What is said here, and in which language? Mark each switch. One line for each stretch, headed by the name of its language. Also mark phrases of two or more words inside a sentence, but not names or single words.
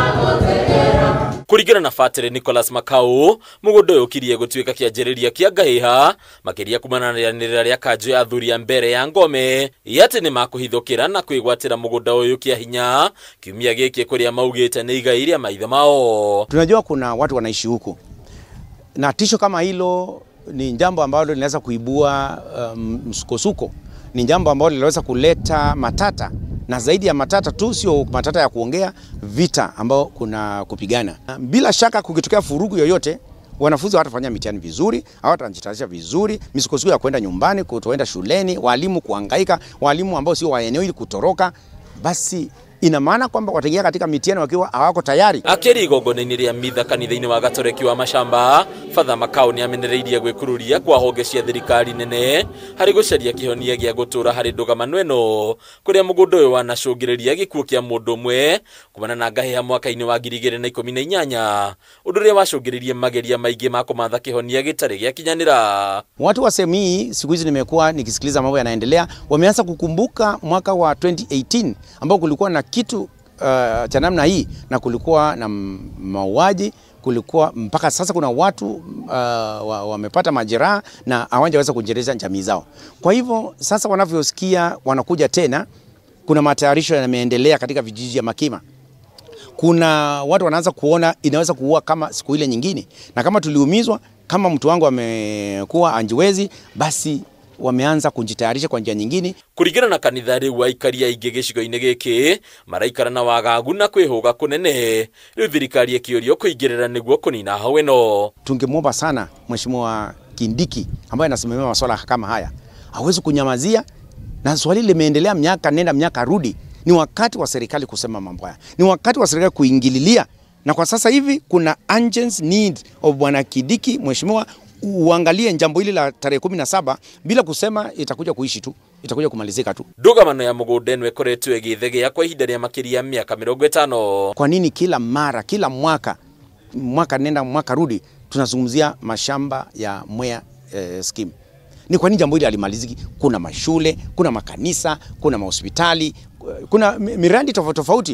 Kikuyu: Kuringana na Fatiri Nicholas Makau, mugunda uyu kirie gutuika kianjiriria kia ngahiha makiria kumana na ria kanjo ya athuri ya mbere ya Ngome yati ni makuhithukira na kwigwatira mugunda uyu kia hinya kiumia giki kuria maugite ni igai ria maithe mao.
Swahili: Tunajua kuna watu wanaishi huko na tisho kama hilo ni jambo ambalo linaweza kuibua msukosuko, ni jambo ambalo linaweza kuleta matata, na zaidi ya matata tu, sio matata ya kuongea, vita ambao kuna kupigana. Bila shaka kukitokea furugu yoyote, wanafunzi watafanya mitihani vizuri, hawatajitayarisha vizuri, misukosuko ya kwenda nyumbani, kutoenda shuleni, walimu kuhangaika, walimu ambao sio wa eneo hili kutoroka, basi ina maana kwamba wataingia katika mitihani wakiwa hawako tayari.
Kikuyu: Akiri igongona-ini ria mitha kanitha-ini wa Gatoreki wa Mashamba, Father Makau ni amenereirie gwikururia kwa honge cia thirikari nene hari gucaria kihonia gia gutura hari ndugamano eno kuria mugunda uyu wanacungiriria gikuo kia mundu umwe kumana na ngahiha mwaka-ini wa 2018 undu uria wacungiririe mageria maingi ma kumatha kihonia gitari giakinyanira.
Swahili: Watu wa sehemu hii siku hizi nimekuwa nikisikiliza mambo yanaendelea, wameanza kukumbuka mwaka wa 2018 ambao kulikuwa na kitu cha namna hii, na kulikuwa na mauaji, kulikuwa mpaka sasa kuna watu wamepata majeraha na hawajaweza kuendeleza jamii zao. Kwa hivyo sasa wanavyosikia wanakuja tena, kuna matayarisho yameendelea katika vijiji ya Makima. Kuna watu wanaanza kuona inaweza kuua kama siku ile nyingine, na kama tuliumizwa, kama mtu wangu amekuwa anjiwezi, basi wameanza kujitayarisha kwa njia nyingine.
Kikuyu: Kuringana na kanitha riu waikaria ingi gicigo-ini giki maraikara na wagagu na kwihuga kunene, riu thirikari ikiurio kuingirira niguo kunina hau eno.
Swahili: Tungemwomba sana Mheshimiwa Kindiki ambaye anasimamia masuala kama haya hawezi kunyamazia, na swali limeendelea miaka nenda miaka rudi. Ni wakati wa serikali kusema mambo haya, ni wakati wa serikali kuingililia, na kwa sasa hivi kuna
English: urgent need of
Swahili: Bwana Kindiki, mheshimiwa, uangalie jambo hili la tarehe 17 bila kusema itakuja kuishi tu, itakuja kumalizika tu.
Kikuyu: Ndugamano ya mugunda eno ikoretwo igithegea kwa ihinda ria makiria miaka 50.
Swahili: Kwa nini kila mara, kila mwaka nenda mwaka rudi tunazungumzia mashamba ya Mwea scheme? Ni kwa nini jambo hili halimaliziki? Kuna mashule, kuna makanisa, kuna mahospitali, kuna miradi tofauti tofauti.